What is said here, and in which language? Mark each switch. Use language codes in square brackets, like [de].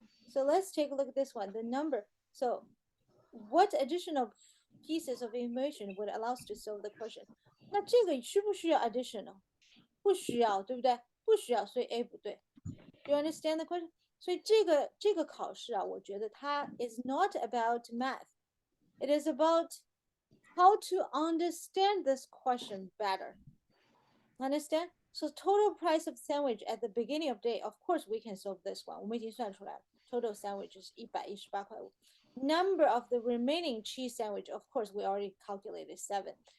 [en] So let's take a look at this one. The number. So what additional pieces of information would allow us to solve the question? [zh] 那这个需不需要 additional? 不需要，对不对？不需要，所以 A 不对。 [en] Do you understand the question? [zh] 所以这个考试啊，我觉得它 [en] is not about math. It is about how to understand this question better. Understand? So total price of sandwich at the beginning of day, of course we can solve this one. [zh] 我们已经算出来了 [en] total sandwich is 118.5. Number of the remaining cheese sandwich, of course we already calculated 7.